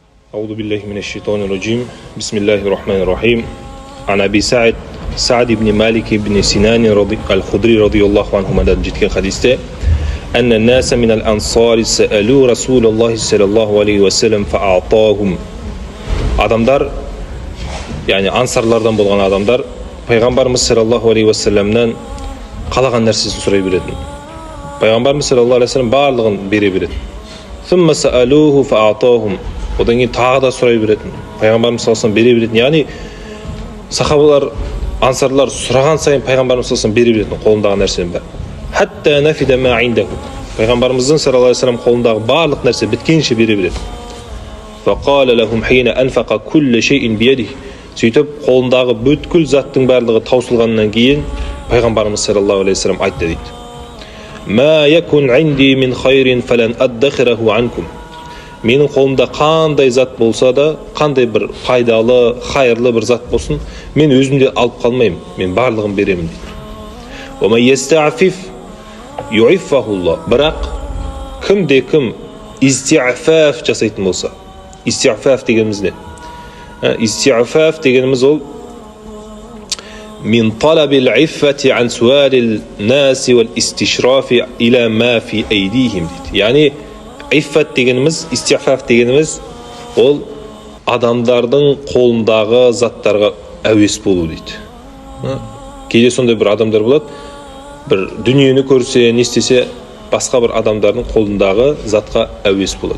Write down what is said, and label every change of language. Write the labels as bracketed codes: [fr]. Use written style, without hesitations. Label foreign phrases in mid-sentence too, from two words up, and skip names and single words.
[ar] أعوذ بالله من الشيطان الرجيم بسم الله الرحمن الرحيم عن أبي سعد بن مالك بن سنان الخدري رضي الله عنهما جتكن حديثه أن الناس من الأنصار سألوا رسول الله صلى الله عليه وسلم فأعطاهم [kk] adamlar yani ansarlardan болған адамдар пайғамбарымыз [ar] صلى الله عليه وسلم [kk] қалаған нәрсесін сұрай беретін. Пайғамбарымыз [ar] صلى الله عليه وسلم [kk] барлығын бере береді. [ar] ثم سألوه فأعطاهم [kk] одан кейін тағы да сұрай беретін. Пайғамбарымыз [ar] صلى الله عليه وسلم [kk] бере беретін. Яғни сахабалар, ансарлар сұраған сайын пайғамбарымыз [ar] صلى الله عليه وسلم [kk] бере беретін қолындағы нәрсенің бәрін. [ar] حتى نفد ما عنده. [kk] Пайғамбарымыздың [ar] صلى الله عليه وسلم [kk] қолындағы барлық нәрсе біткенше бере береді. [ar] فقال لهم حين أنفق كل شيء بيده. [kk] Сөйтіп қолындағы бүткіл заттың барлығы таусылғаннан кейін пайғамбарымыз [ar] صلى الله عليه وسلم [kk] айтты дейді. [ar] ما يكن عندي من خير فلن أدخره عنكم. [kk] Менің қолымда қандай зат болса да, қандай бір пайдалы, хайырлы бір зат болсын, мен өзімде алып қалмаймын, мен барлығын беремін дейді. [ar] ومن يستعفف يعفه الله. [kk] Бірақ кімде-кім истиафаф жасайтын болса, истиафаф дегеніміз не? Истиафаф дегеніміз ол [ar] من طلب العفة عن سؤال الناس والاستشراف إلى ما في أيديهم дейді. [kk] Яғни иффат дегеніміз, истиафаф дегеніміз ол адамдардың қолындағы заттарға әуес болу дейді. Кейде сондай бір адамдар болады, бір дүниені көрсе, не істесе, басқа бір адамдардың қолындағы затқа әуес болады.